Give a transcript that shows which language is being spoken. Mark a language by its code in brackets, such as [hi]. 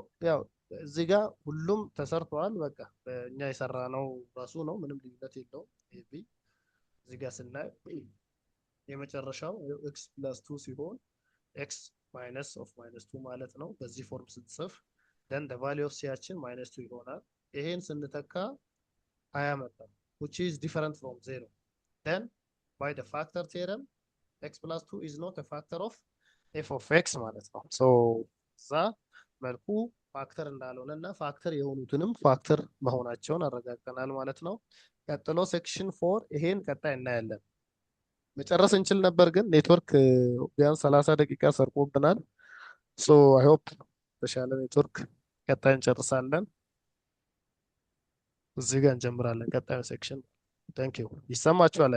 [am] ያው እዚህ ጋር ሁሉም ተሰርቷል። በቃ በእኛ የሰራነው ራሱ ነው፣ ምንም ልዩነት የለውም። ኤቢ እዚህ ጋር ስናይ የመጨረሻው x plus 2 ሲሆን x minus of minus 2 ማለት ነው። በዚህ ፎርም ስትጽፍ then the value of c ያችን minus 2 ይሆናል። ይሄን ስንተካ 20 መጣ [en] which is different from 0. then by the factor theorem x plus 2 is not a factor of f of x ማለት ነው። so [am] እዛ መልኩ ፋክተር እንዳልሆነ እና ፋክተር የሆኑትንም ፋክተር መሆናቸውን አረጋግጠናል ማለት ነው። ቀጥሎ ሴክሽን 4 ይሄን ቀጣይ እናያለን። መጨረስ እንችል ነበር ግን ኔትወርክ ቢያንስ 30 ደቂቃ ሰርቆብናል። ሶ አይ ሆፕ ተሻለ ኔትወርክ ቀጣይ እንጨርሳለን። እዚህ ጋር እንጀምራለን ቀጣዩ ሴክሽን። ታንክ ዩ። ይሰማችኋል?